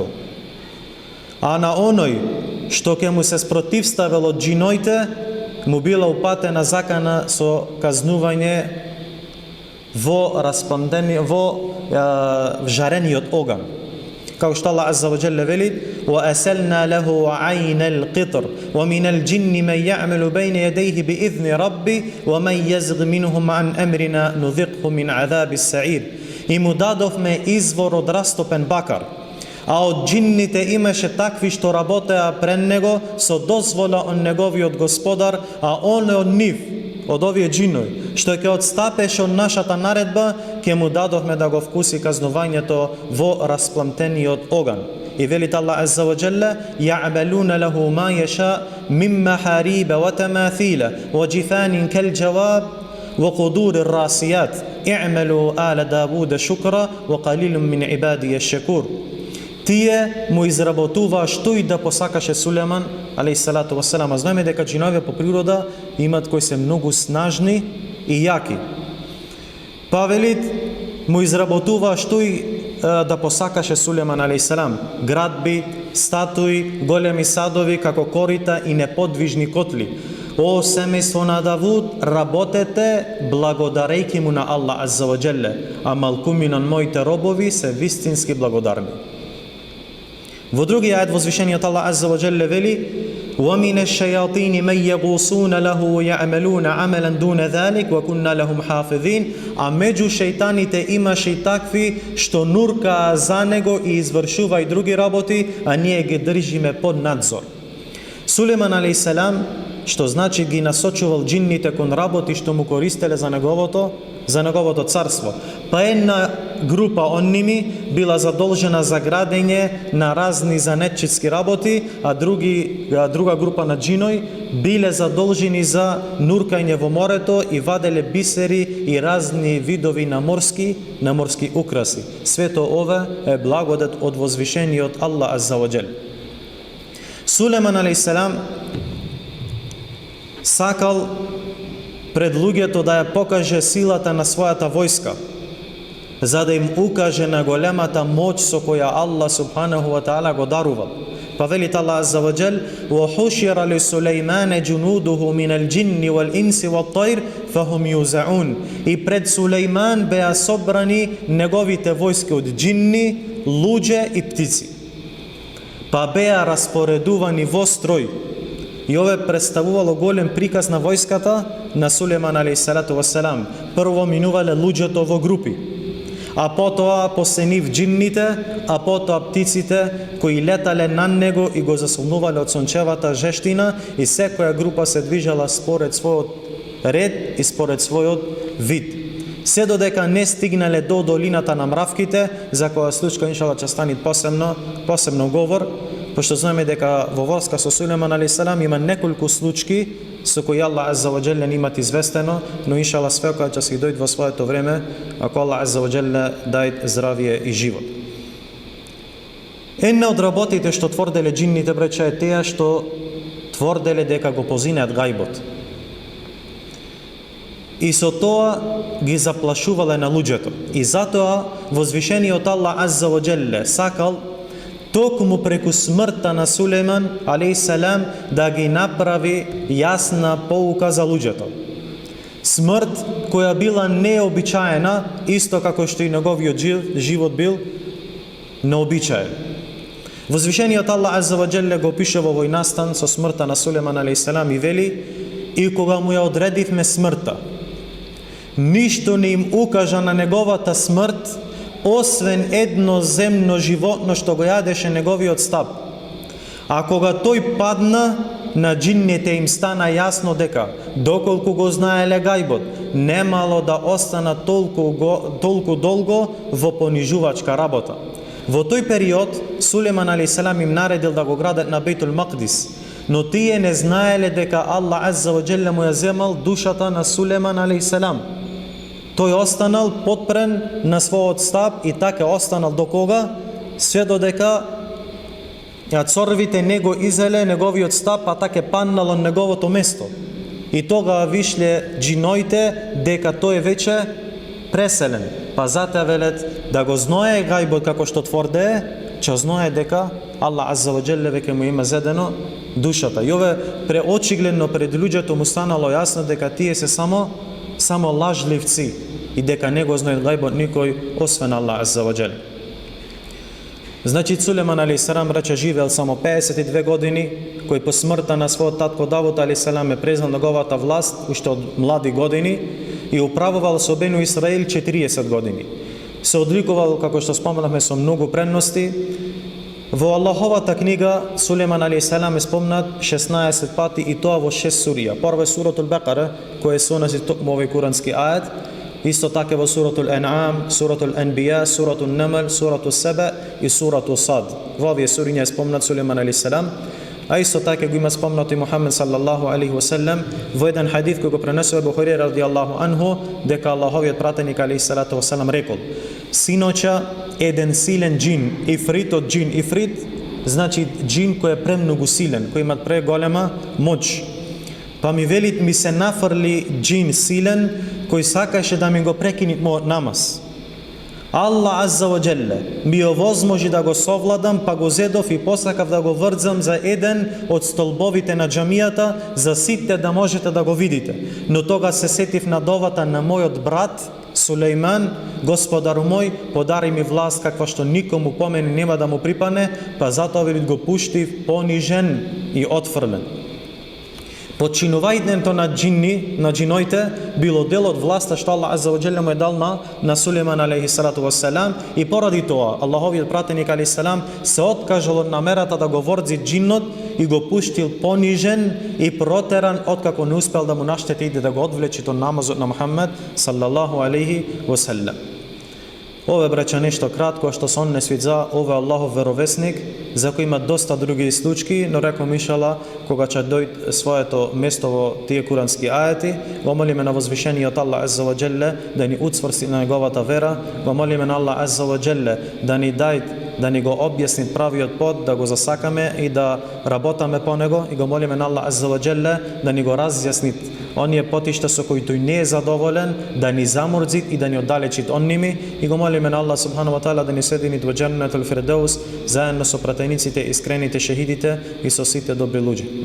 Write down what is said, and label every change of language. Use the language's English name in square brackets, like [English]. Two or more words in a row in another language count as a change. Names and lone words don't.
[Macedonian] А на оној што ќе му се спротивставил од џиноите, му била упатена закана со казнување во жарениот оган. Како што Аллах [Arabic] عز وجل [Macedonian] вели: [Arabic] وَأَسَلْنَا لَهُ عَيْنَ الْقِطْرِ وَمِنَ الْجِنِّ مَنْ يَعْمَلُ بَيْنَ يَدَيْهِ بِإِذْنِ رَبِّهِ وَمَنْ يَزِغْ مِنْهُمْ عَنْ أَمْرِنَا نُذِقْهُ مِنْ عَذَابِ السَّعِيرِ. [Macedonian] И му дадовме извор од растопен бакар, а од џинните имаше такви што работеа пред него со дозвола од неговиот Господар, а он е од нив, од овие џинови, што ќе одстапеше од нашата наредба, ќе му дадовме да го вкуси казнувањето во распламтениот оган. И велит [Arabic] Аллах عز وجل: يَعْمَلُونَ لَهُ مَا يَشَاءُ مِنْ مَحَارِيبَ وَتَمَاثِيلَ وَجِفَانٍ كَالْجَوَابِ وَقُدُورِ الرَّاسِيَاتِ اعْمَلُوا آلَ دَاوُودَ شُكْرًا وَقَلِيلٌ مِنْ عِبَادِيَ الشَّكُورِ. [Macedonian] Тие му изработуваа што и да посакаше Сулејман [Arabic] عليه الصلاة والسلام. [Macedonian] Знаеме дека џиновите по природа имат кои се многу снажни и јаки. Па велит, му изработуваа што и да посакаше Сулејман [Arabic] عليه السلام: [Macedonian] градби, статуи, големи садови како корита и неподвижни котли. О семејство на Давуд, работете благодарејќи му на Аллах [Arabic] عز وجل, [Macedonian] а малкумина моите робови се вистински благодарни. Во други ајет возвишениот Аллах [Arabic] عز وجل [Macedonian] вели: [Arabic] وَمِنَ الشَّيَاطِينِ مَنْ يَغُوصُونَ لَهُ وَيَعْمَلُونَ عَمَلًا دُونَ ذَلِكَ وَكُنَّا لَهُمْ حَافِظِينَ. [Macedonian] А меѓу шејтаните имаше и такви што нуркаа за него и извршува и други работи, а ние ги држиме под надзор. Сулејман [Arabic] عليه السلام, [Macedonian] што значи ги насочувал џинните кон работи што му користеле за неговото царство. Па една група од ними била задолжена за градење на разни занетчиски работи, а друга група на џинои биле задолжени за нуркање во морето и ваделе бисери и разни видови на морски украси. Свето ова е благодет од возвишениот Аллах [Arabic] عز وجل. [Macedonian] Сулејман [Arabic] عليه السلام [Macedonian] сакал пред луѓето да ја покаже силата на својата војска, за да им укаже на големата моќ со која Аллах [Arabic] سبحانه وتعالى [Macedonian] го дарувал. Па велит [Arabic] Аллах عز وجل: "وحشر لسليمان جنوده من الجن والإنس والطير فهم يوزعون." [Macedonian] И пред Сулейман беа собрани неговите војски од джинни, луѓе и птици. Па беа распоредувани во строј. И ове представувало голем приказ на војската на Сулейман [Arabic] عليه الصلاة والسلام. [Macedonian] Прво минувале луѓето во групи, а потоа после нив джинните, а потоа птиците кои летале на него и го заслонувале од сончевата жештина, и секоја група се движала според својот ред и според својот вид. Се додека не стигнале до долината на мравките, за која случка иншалла ќе стане посебно говор, пошто знаеме дека во врска со Сулейман алейхиссалам има неколку случаи со кои Аллах [Arabic] عز وجل [Macedonian] имат известено, но иншалла све која ќе се дојде во своето време, ако Аллах [Arabic] عز وجل [Macedonian] дај здравие и живот. Една од работите што тврделе джинните, брече, е теа што тврделе дека го познаат гајбот. И со тоа ги заплашувале на луѓето. И затоа возвишениот Аллах [Arabic] عز وجل [Macedonian] сакал токму преку смртта на Сулейман алейхиссалам да ги направи јасна поука за луѓето. Смрт која била необичаена, исто како што и неговиот живот бил необичаен. Возвишениот Аллах [Arabic] عز وجل [Macedonian] го пише во овој настан со смртта на Сулейман алейхиссалам и вели: "И кога му ја одредивме смртта, ништо не им укажа на неговата смрт, освен едно земно животно што го јадеше неговиот стап. А кога тој падна, на джинните им стана јасно дека, доколку го знаеле гајбот, немало да остана толку долго во понижувачка работа." Во тој период, Сулейман алейхиссалам им наредил да го градат на Бейтул Макдис, но тие не знаеле дека Аллах [Arabic] عز وجل [Macedonian] му ја земал душата на Сулейман алейхиссалам. Тој останал подпрен на својот стап и така останал до кога? Све додека цорвите не го изеле неговиот стап, а така паднал на неговото место. И тога вишле джиноите дека тој веќе преселен. Па затоа велет да го знае гајбот како што тврде, че знае дека Аллах [Arabic] عز وجل [Macedonian] веќе му има зедено душата. И ове преочигледно пред луѓето му станало јасно дека тие се само лажливци и дека не го знаат гајбот никој освен Аллах [Arabic] عز وجل. [Macedonian] Значи Сулейман алейхиссалам рече живеел само 52 години, кој по смртта на својот татко Давуд алейхиссалам е презнал неговата власт уште од млади години и управувал со Бену Исраил 40 години. Се одликувал, како што споменавме, со многу предности. Во Аллаховата книга Сулейман алейхиссалам е спомнат 16 пати и тоа во 6 сурија. Прва е суратул Бекара, која се односи токму овој курански ајет. Исто така во суратул Ен'ам, суратул Енбија, суратул Намл, суратул Саба и суратул Сад. Во овие суриња е спомнат Сулейман алейхиссалам. А исто така го има спомнато и Мухамед [Arabic] صلى الله عليه وسلم [Macedonian] во еден хадис кој го пренесува Бухари [Arabic] رضي الله عنه, [Macedonian] дека Аллаховиот пратеник [Arabic] عليه الصلاة والسلام [Macedonian] рекол: "Синоча, еден силен джин, ифрит од джин, ифрит значи джин кој е премногу силен, кој има преголема моќ. Па ми велит ми се нафрли джин силен кој сакаше да ми го прекини мојот намаз. Аллах [Arabic] عز وجل [Macedonian] ми овозможи да го совладам, па го зедов и посакав да го врзам за еден од столбовите на џамијата, за сите да можете да го видите. Но тога се сетив на довата на мојот брат Сулейман: Господару мој, подари ми власт каква што никому по мене нема да му припане, па затоа велит го пуштив понижен и отфрлен." Подчинувањето на джиноите било дел од власта што Аллах [Arabic] عز وجل [Macedonian] му е дал на Сулейман [Arabic] عليه الصلاة والسلام, [Macedonian] и поради тоа Аллаховиот пратеник алейхиссалам се откажал од намерата да го ворзи джиннот и го пуштил понижен и протеран, откако не успел да му наштети и да го одвлечи од намазот на Мухаммед [Arabic] صلى الله عليه وسلم. [Macedonian] Ова браќа нешто кратко што се однесува за ова Аллахов веровесник, за кој има доста други случаи, но реком иншалла кога ќе дојде своето место во тие курански ајети, го молиме на возвишениот Аллах [Arabic] عز وجل [Macedonian] да ни уцврсти на неговата вера, го молиме на Аллах [Arabic] عز وجل [Macedonian] да ни дај да ни го објасни правиот пат, да го засакаме и да работаме по него, и го молиме на Аллах [Arabic] عز وجل [Macedonian] да ни го разјасни оние патишта со кои тој не е задоволен, да ни замурзит и да ни оддалечит од ними, и го молиме на Аллах [Arabic] سبحانه وتعالى [Macedonian] да ни седини во Џеннетул Фирдеус заедно со пратениците, искрените шехидите и со сите добри луѓе.